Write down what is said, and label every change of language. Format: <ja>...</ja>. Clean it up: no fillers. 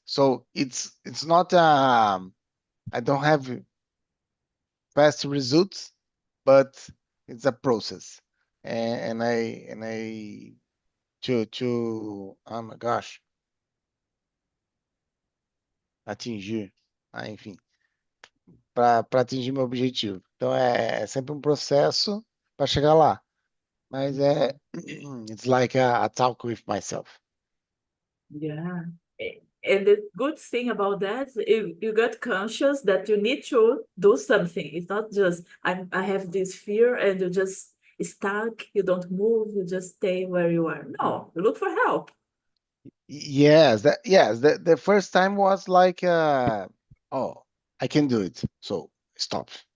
<en>So it's not I don't have fast results, but it's a process, and I to oh my gosh,</en> <pt>atingir, enfim, para atingir meu objetivo. Então é sempre um processo para chegar lá, mas</pt> <en>it's like a talk with myself. Yeah. And the good thing about that, you got conscious that you need to do something. It's not just I have this fear and you just stuck, you don't move, you just stay where you are. No, you look for help. Yes, the first time was like oh, I can do it, so stop.</en>